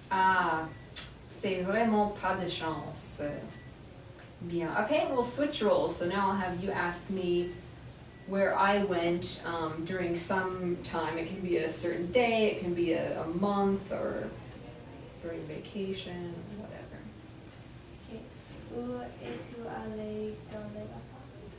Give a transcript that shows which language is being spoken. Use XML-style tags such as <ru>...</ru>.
<fr>Ah, c'est vraiment pas de chance.</fr> <en>Bien. Okay, we'll switch roles. So now I'll have you ask me where I went during some time. It can be a certain day, it can be a month, or during vacation, or whatever. Ok.</en> <fr>Où es-tu allé dans les vacances?</fr>